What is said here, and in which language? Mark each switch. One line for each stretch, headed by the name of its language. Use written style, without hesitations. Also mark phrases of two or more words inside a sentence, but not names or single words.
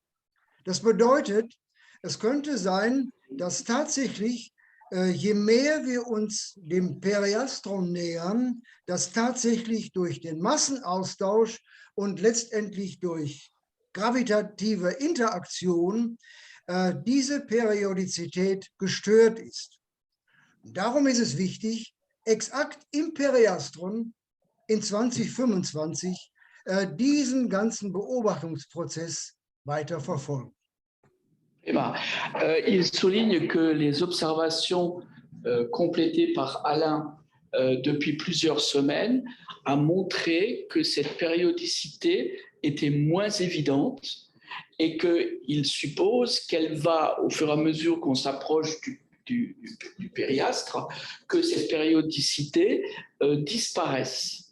German: Das bedeutet, es könnte sein, dass tatsächlich, je mehr wir uns dem Periastron nähern, dass tatsächlich durch den Massenaustausch und letztendlich durch gravitative Interaktion diese Periodizität gestört ist. Darum ist es wichtig, exakt im Periastron in 2025 diesen ganzen Beobachtungsprozess weiter verfolgen.
French: Il souligne que les observations complétées par Alain depuis plusieurs semaines a montré que cette périodicité était moins évidente et qu'il suppose qu'elle va, au fur et à mesure qu'on s'approche du périastre, que cette périodicité disparaisse.